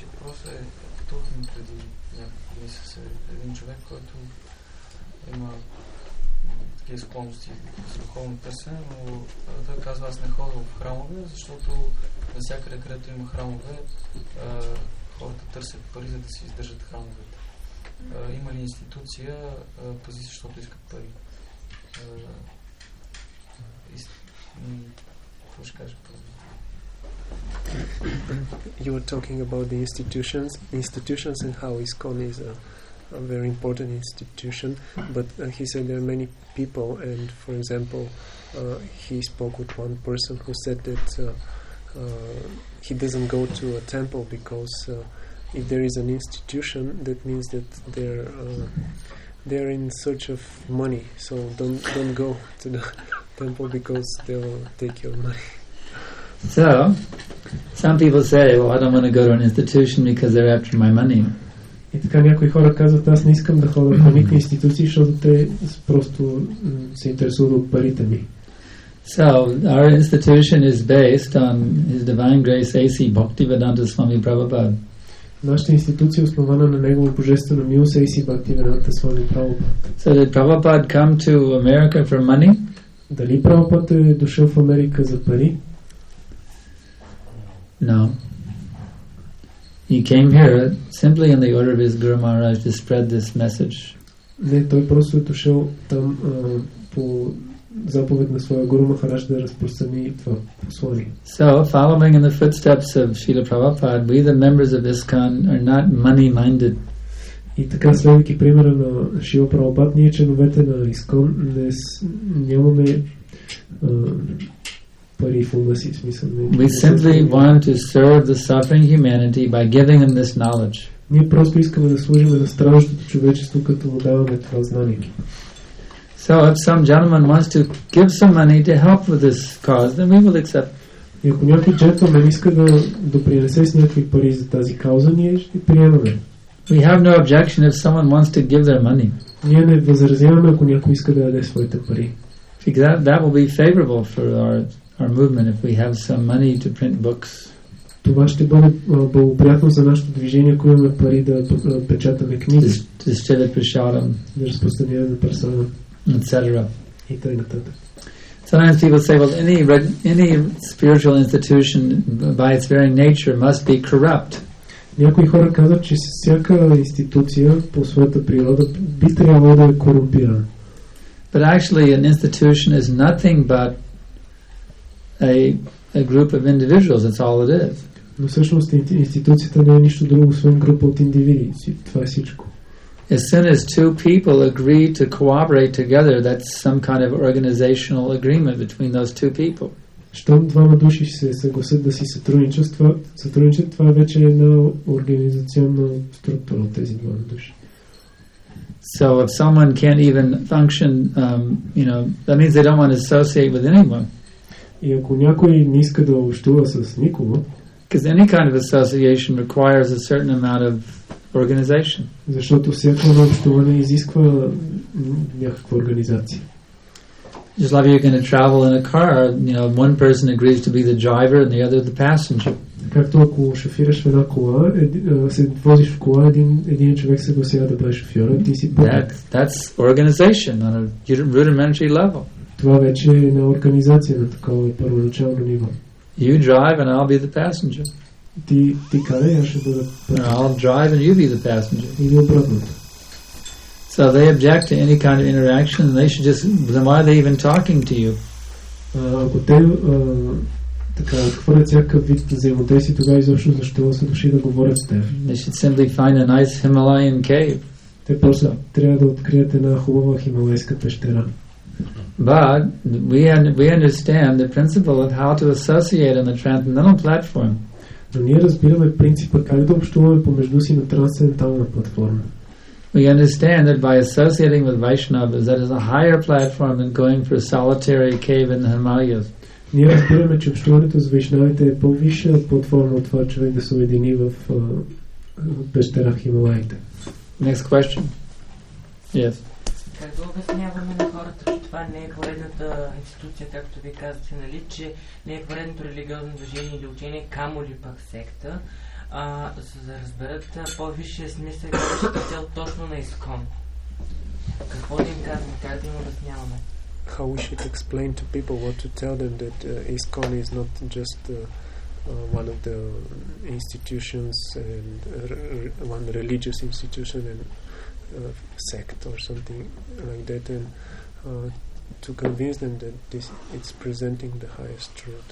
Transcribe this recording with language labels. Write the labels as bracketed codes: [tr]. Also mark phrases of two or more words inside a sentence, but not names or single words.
[bg] Въпросът е, като преди няколко дни с един човек, който има такива склонности за духовно търсене, но той казва, аз не ходя в храмове, защото навсякъде, където има храмове, хората търсят пари, за да си издържат храмовете. Има ли институция, пази се, защото искат пари? Какво ще кажа? [en] You were talking about the institutions and how ISKCON is a very important institution, but he said there are many people, and for example, he spoke with one person who said that he doesn't go to a temple because if there is an institution, that means that they're in search of money. So don't go to the temple because they'll take your money. So, some people say, well, I don't want to go to an institution because they're after my money. [bg] И така някои хора казват, аз не искам да ходя по никакви институции, защото те просто се интересуват от парите ми. [en] So, our institution is based on His Divine Grace A.C. Bhaktivedanta Swami Prabhupada. [bg] Нашата институция е основана на Негова божествена милост A.C. Bhaktivedanta Swami Prabhupada. [en] So, did Prabhupada come to America for money? [bg] Дали Прабхупад е дошъл в Америка за пари? [en] No. He came here simply in the order of his Guru Maharaj to spread this message. [bg] Не, той просто е дошъл там по заповед на своя Гуру Махарадж да разпространи това послание. [en] So, following in the footsteps of Srila Prabhupada, we the members of ISKCON are not money-minded. [bg] И така, следвайки примера на Шрила Прабхупад, ние членовете на ИСКОН нямаме пари в ума си, в смисъл. [en] We simply want to serve the suffering humanity by giving them this knowledge. [bg] Ние просто искаме да служим на страдащото човечество, като му даваме това знание. [en] So if some gentleman wants to give some money to help with this cause, then we will accept. [bg] И ако някой джентлмен иска да допринесе с някакви пари за тази кауза, ние ще приемаме. [en] We have no objection if someone wants to give their money. [bg] Ние не възразяваме, ако някой иска да даде своите пари. [en] Because that will be favorable for our movement if we have some money to print books. [bg] Това ще бъде благоприятно за нашето движение, ако имаме пари да печатаме книги, [en] Distribute prashadam, [bg] да разпространяваме персона, [en] etc. [bg] и т.н. [en] Sometimes people say, well, any spiritual institution by its very nature must be corrupt. [bg] Някои хора казват, че всяка институция по своята природа би трябвало да е корумпирана. [en] But actually an institution is nothing but a group of individuals. That's all it is. [bg] Но всъщност институцията не е нищо друго, освен група от индивиди. Това е всичко. [en] As soon as two people agree to cooperate together, that's some kind of organizational agreement between those two people. [bg] Щом двама души се съгласят да си сътрудничат, това е вече една организационна структура от тези двама души. [en] So if someone can't even function, that means they don't want to associate with anyone. [bg] И ако някой не иска да общува с никого, [en] because any kind of association requires a certain amount of organization. [bg] Защото всяко едно общуване изисква някаква организация. [en] Just like you're going to travel in a car, one person agrees to be the driver and the other the passenger. [bg] Както ако шофираш в една кола, се возиш в кола, един човек се съгласява да бъде шофьора, ти си пътник. [en] That's organization on a rudimentary level. [bg] Това вече е една организация на такова първоначално ниво. [en] You drive and I'll be the passenger. [bg] Ти карай, аз ще бъда пътник. [en] I'll drive and you be the passenger. [bg] Или обратното. [en] So they object to any kind of interaction, and they should just, then why are they even talking to you? [bg] Ако те така отхвърлят всякакъв вид взаимодействие, тогава изобщо защо са дошли да говорят с теб? [en] They should simply find a nice Himalayan cave. [bg] Те просто трябва да открият една хубава хималайска пещера. [en] But we understand the principle of how to associate on the transcendental platform. [bg] Но ние разбираме принципа как да общуваме помежду си на трансцендентална платформа. [en] We understand that by associating with Vaishnavas, that is a higher platform than going for a solitary cave in the Himalayas. [bg] Ние разбираме, че общуването с вайшнавите е по-висша платформа от това човек да се уедини в пещера в Хималаите. [en] Next question. Yes. [bg] Как да обясняваме на хората, че това не е поредната институция, както ви казвате, нали, че не е поредното религиозно движение или учение, камо ли пък секта, за да разберат по-висшия смисъл и цел точно на ИСКОН. Какво да им казваме, как да им обясняваме? [en] How we should explain to people, what to tell them that ISKCON is not just one of the institutions and one religious institution and sect or something like that, and to convince them that it's presenting the highest truth.